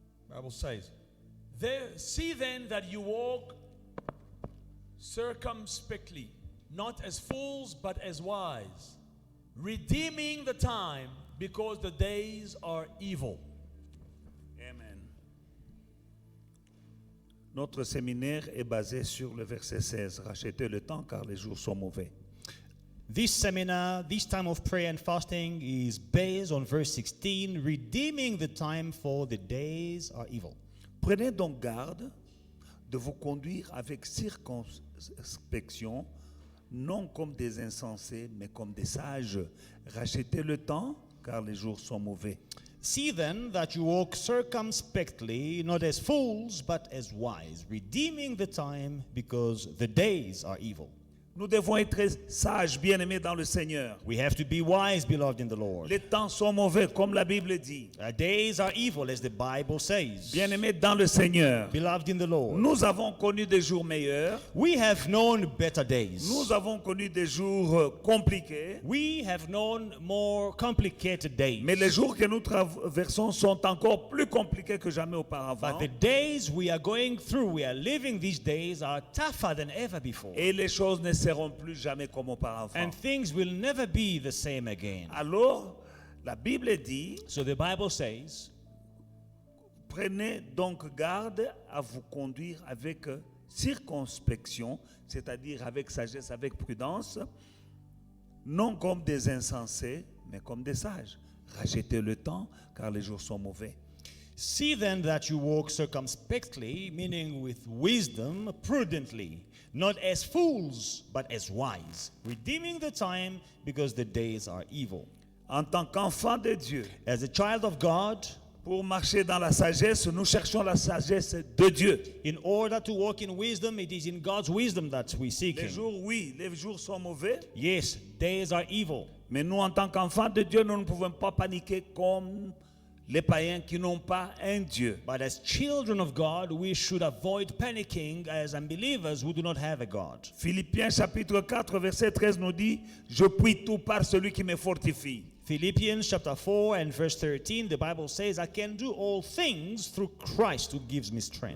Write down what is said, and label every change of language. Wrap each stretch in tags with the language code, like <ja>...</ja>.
<en>Bible says, see then that you walk circumspectly, not as fools but as wise, redeeming the time because the days are evil. Amen.</en> <fr>Notre séminaire est basé sur le verset 16. Rachetez le temps car les jours sont mauvais.</fr> <en>This seminar, this time of prayer and fasting is based on verse 16, redeeming the time for the days are evil.</en> <fr>Prenez donc garde de vous conduire avec circonspection, non comme des insensés, mais comme des sages. Rachetez le temps, car les jours sont mauvais.</fr> <en>See then that you walk circumspectly, not as fools, but as wise, redeeming the time because the days are evil.</en> <fr>Nous devons être sages, bien-aimés dans le Seigneur.</fr> <en>We have to be wise, beloved in the Lord.</en> <fr>Les temps sont mauvais, comme la Bible dit.</fr> <en>Our days are evil, as the Bible says.</en> <fr>Bien-aimés dans le Seigneur.</fr> <en>Beloved in the Lord.</en> <fr>Nous avons connu des jours meilleurs.</fr> <en>We have known better days.</en> <fr>Nous avons connu des jours compliqués.</fr> <en>We have known more complicated days.</en> <fr>Mais les jours que nous traversons sont encore plus compliqués que jamais auparavant.</fr> <en>But the days we are going through, we are living these days, are tougher than ever before.</en> <fr>Et les choses ne seront plus jamais comme auparavant.</fr> <en>And things will never be the same again.</en> <fr>Alors, la Bible dit,</fr> <en>So the Bible says,</en> <fr>prenez donc garde à vous conduire avec circonspection, c'est-à-dire avec sagesse, avec prudence, non comme des insensés, mais comme des sages. Rachetez le temps, car les jours sont mauvais.</fr> <en>see then that you walk circumspectly, meaning with wisdom, prudently, not as fools, but as wise, redeeming the time because the days are evil.</en> <fr>En tant qu'enfant de Dieu,</fr> <en>As a child of God,</en> <fr>pour marcher dans la sagesse, nous cherchons la sagesse de Dieu.</fr> <en>in order to walk in wisdom, it is in God's wisdom that we seek</en> <fr>Les</fr> <en>Him.</en> <fr>jours, oui, les jours sont mauvais,</fr> <en>Yes, days are evil.</en> <fr>mais nous, en tant qu'enfants de Dieu, nous ne pouvons pas paniquer comme les païens qui n'ont pas un Dieu.</fr> <en>But as children of God, we should avoid panicking as unbelievers who do not have a God.</en> <fr>Philippiens chapitre 4, verset 13 nous dit, « Je puis tout par celui qui me fortifie. »</fr> <en>Philippians chapter 4 and verse 13, the Bible says, I can do all things through Christ who gives me strength.</en>